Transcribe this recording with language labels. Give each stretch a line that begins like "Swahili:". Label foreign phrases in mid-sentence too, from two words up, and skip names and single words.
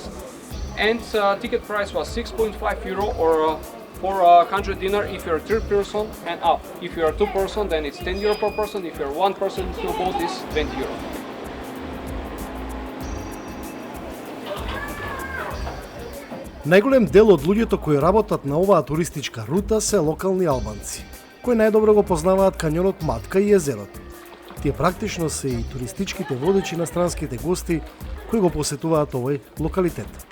English: And ticket price was 6.5 euro or 400 dinar if you're 3 person and up. If you're 2 person, then it's 10 euro per person. If you're 1 person, the boat is 20 euro.
Macedonian: Најголем дел од луѓето кои работат на оваа туристичка рута се локални албанци, кои најдобро го познаваат кањонот Матка и езерото. Тие практично се и туристичките водичи на странските гости кои го посетуваат овој локалитет.